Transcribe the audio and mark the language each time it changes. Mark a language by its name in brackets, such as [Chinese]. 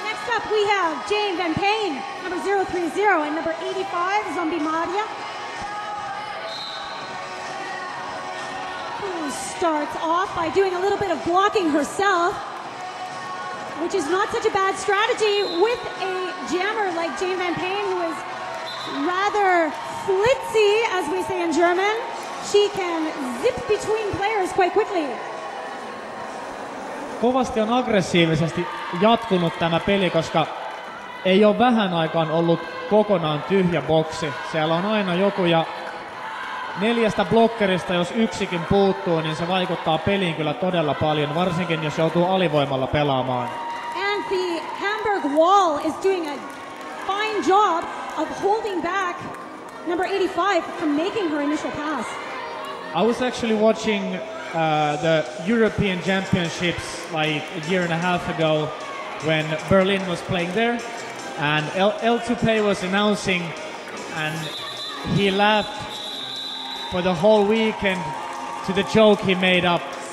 [English] Up we have Jane Van Payne, number 030, and number 85, Zombie Maria, who starts off by doing a little bit of blocking herself, which is not such a bad strategy with a jammer like Jane Van Payne, who is rather flitzy, as we say in German. She can zip between players quite quickly. [Finnish] Kovasti on aggressiivisesti jatkunut tämä peli, koska ei ole vähän aikaan ollut kokonaan tyhjä boksi. Siellä on aina joku ja 4 blokkerista, jos yksikin puuttuu, niin se vaikuttaa peliin kyllä todella paljon, varsinkin jos joutuu alivoimalla pelaamaan. [English] And the Hamburg wall is doing a fine job of holding back number 85 from making her initial pass. I was actually watching the European Championships like a year and a half ago when Berlin was playing there, and El Tupe was announcing, and he laughed for the whole weekend to the joke he made up.